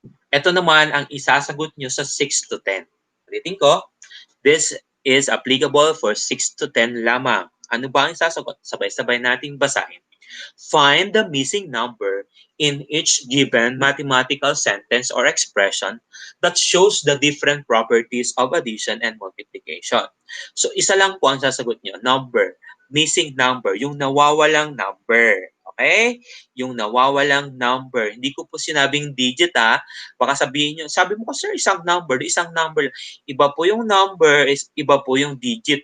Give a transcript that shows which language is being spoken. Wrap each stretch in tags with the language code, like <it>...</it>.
<tl>Ito naman ang isasagot nyo sa 6 to 10. Ulitin ko,</tl> <en>this is applicable for 6 to 10</en> <tl>lamang. Ano ba ang isasagot? Sabay-sabay nating basahin.</tl> <en>Find the missing number in each given mathematical sentence or expression that shows the different properties of addition and multiplication.</en> <tl>So, isa lang po ang sasagot nyo.</tl> <en>Number. Missing number.</en> <tl>Yung nawawalang number.</tl> <en>Okay?</en> <tl>Yung nawawalang number. Hindi ko po sinabing digit ha. Baka sabihin nyo, sabi mo ko sir, isang number. Iba po yung number, iba po yung digit.</tl>